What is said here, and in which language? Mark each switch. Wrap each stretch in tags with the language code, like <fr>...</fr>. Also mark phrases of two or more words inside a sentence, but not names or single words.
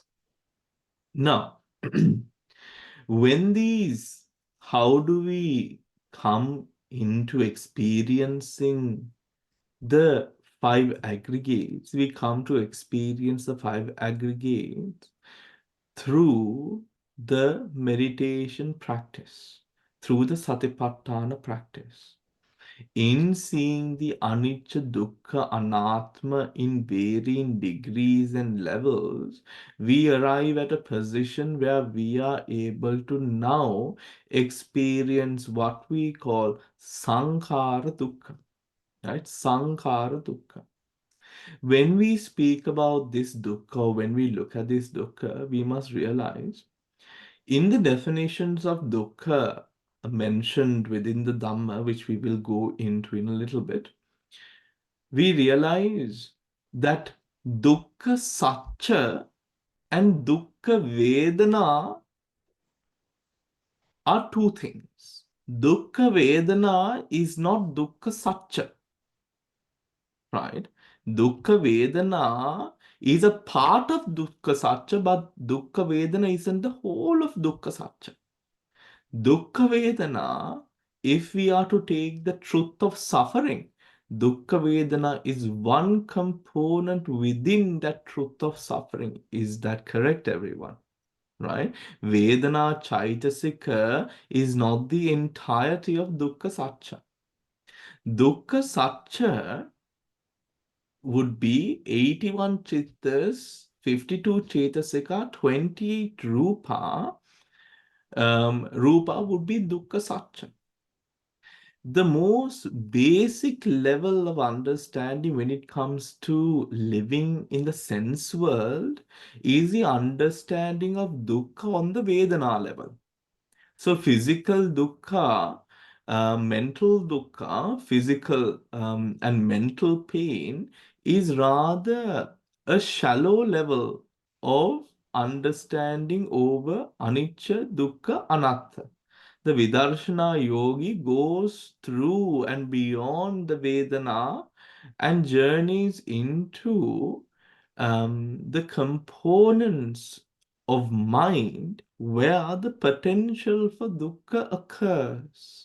<en>Now, how do we come into experiencing the five aggregates? We come to experience the five aggregates through the meditation practice, through the satipatthana practice. In seeing the</en> <pi>anicca, dukkha, anatma</pi> <en>in varying degrees and levels, we arrive at a position where we are able to now experience what we call</en> <pi>sankhara dukkha. Right? Sankhara dukkha.</pi> <en>When we speak about this dukkha, when we look at this dukkha, we must realize in the definitions of dukkha mentioned within the Dhamma, which we will go into in a little bit, we realize that</en> <pi>dukkha satcha</pi> <en>and</en> <pi>dukkha vedana</pi> <en>are two things.</en> <pi>Dukkha vedana</pi> <en>is not</en> <pi>dukkha satcha,</pi> <en>right?</en> <pi>Dukkha vedana</pi> <en>is a part of</en> <pi>dukkha satcha,</pi> <en>but</en> <pi>dukkha vedana</pi> <en>isn't the whole of</en> <pi>dukkha satcha. Dukkha vedana,</pi> <en>if we are to take the truth of suffering,</en> <pi>dukkha vedana</pi> <en>is one component within that truth of suffering. Is that correct, everyone? Right?</en> <pi>Vedana chaitasika</pi> <en>is not the entirety of</en> <pi>dukkha satcha. Dukkha satcha</pi> <en>would be 81 chittas, 52 chetasika, 28 rupa. Rupa would be</en> <pi>dukkha satcha.</pi> <en>The most basic level of understanding when it comes to living in the sense world is the understanding of dukkha on the Vedana level. So physical dukkha, mental dukkha, physical and mental pain is rather a shallow level of understanding over</en> <pi>anicca, dukkha, anatta.</pi> <en>The</en> <pi>Vidarshana yogi</pi> <en>goes through and beyond the Vedana and journeys into the components of mind where the potential for dukkha occurs.</en>